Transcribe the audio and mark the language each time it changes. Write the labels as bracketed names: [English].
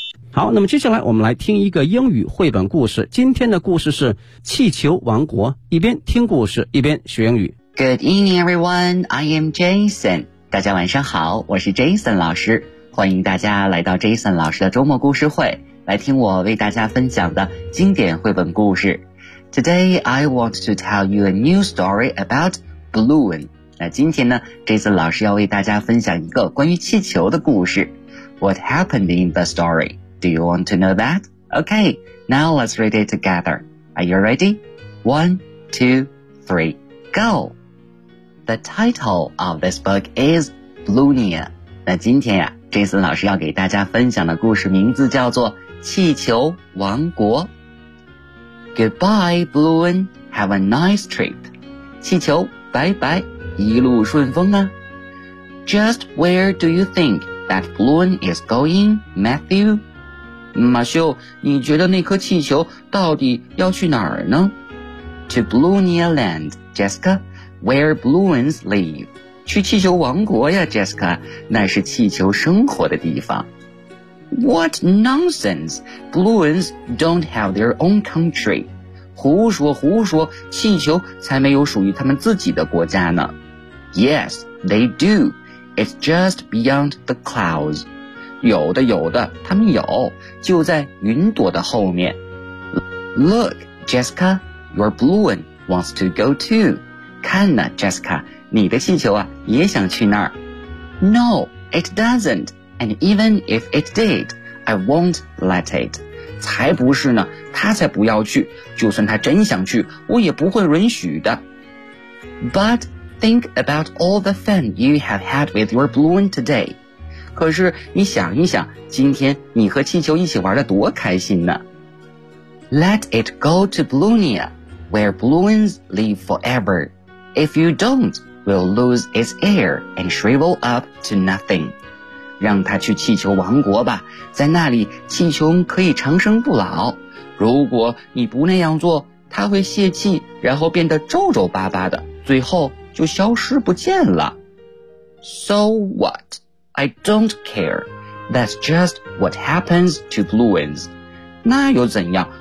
[Chinese] 好，那么接下来我们来听一个英语绘本故事。今天的故事是《气球王国》，一边听故事一边学英语。 [English] Good evening, everyone. I am Jason. [Chinese] 大家晚上好，我是 Jason 老师。欢迎大家来到 Jason 老师的周末故事会，来听我为大家分享的经典绘本故事。 [English] Today, I want to tell you a new story about balloon. [Chinese] 那今天呢 ，Jason 老师要为大家分享一个关于气球的故事。 [English] What happened in the story? Do you want to know that? Okay, now let's read it together. Are you ready? 1, 2, 3, go! The title of this book is Balloonia. [Chinese] 那今天呀、Jason 老师要给大家分享的故事名字叫做气球王国。 [English] Goodbye, Balloon. Have a nice trip. [Chinese] 气球，拜拜，一路顺风啊。 [English] Just where do you think that Balloon is going, Matthew? [Chinese] 马修，你觉得那颗气球到底要去哪儿呢 [English] ？To Balloonia Land, Jessica, where balloons live. [Chinese] 去气球王国呀 Jessica， 那是气球生活的地方。 [English] What nonsense! Balloons don't have their own country. [Chinese] 胡说胡说，气球才没有属于他们自己的国家呢。 [English] Yes, they do. It's just beyond the clouds. [Chinese] 有的有的，他们有，就在云朵的后面。 [English] Look, Jessica, your balloon wants to go too. [Chinese] 看呢 Jessica, 你的气球啊，也想去那儿。 [English] No, it doesn't. And even if it did, I won't let it. [Chinese] 才不是呢，他才不要去，就算他真想去，我也不会允许的。 [English] But think about all the fun you have had with your balloon today. [Chinese] 可是你想一想，今天你和气球一起玩得多开心呢。 [English] Let it go to Balloonia, where balloons live forever. If you don't, we'll lose its air and shrivel up to nothing. [Chinese] 让他去气球王国吧，在那里气球可以长生不老。如果你不那样做，他会泄气，然后变得皱皱巴巴的，最后就消失不见了。 [English] So what? I don't care. That's just what happens to balloons. [Chinese] 那又怎样？